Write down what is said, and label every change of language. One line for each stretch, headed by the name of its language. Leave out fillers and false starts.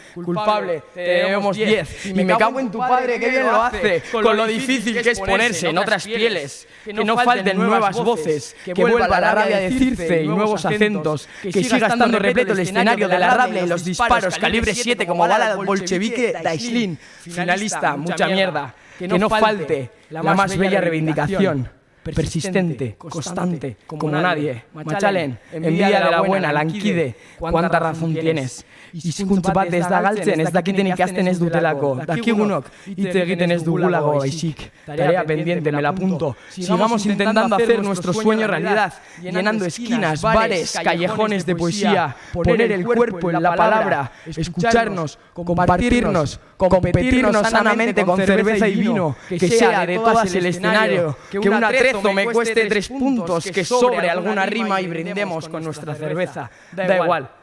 Spanish: culpable, te debemos 10, y me cago en tu padre, que bien lo hace, con lo difícil que es ponerse en otras pieles, que no falten nuevas voces, que vuelva la rabia de Circe y nuevos acentos, que siga estando repleto el escenario de la rabia y los disparos calibre 7 como bala bolchevique de Aislinn, finalista, mucha mierda. Que no falte la más bella reivindicación. persistente, constante, como nadie. Machalen, envidia de la buena, lankide, cuánta razón tienes.
Basque: Hizkuntza bat ez da galtzen, ez dakiten ikasten ez dutelako. Dakigunok, hitz egiten ez dugulago, baizik.
Spanish: Tarea pendiente, me la apunto. Sigamos intentando hacer nuestro sueño realidad, llenando esquinas, bares, callejones de poesía, poner el cuerpo en la palabra, escucharnos, compartirnos, competirnos sanamente con cerveza y vino, que sea de todas el escenario, que un atrezo me cueste 3 puntos, que sobre alguna rima y brindemos con nuestra cerveza. Da igual.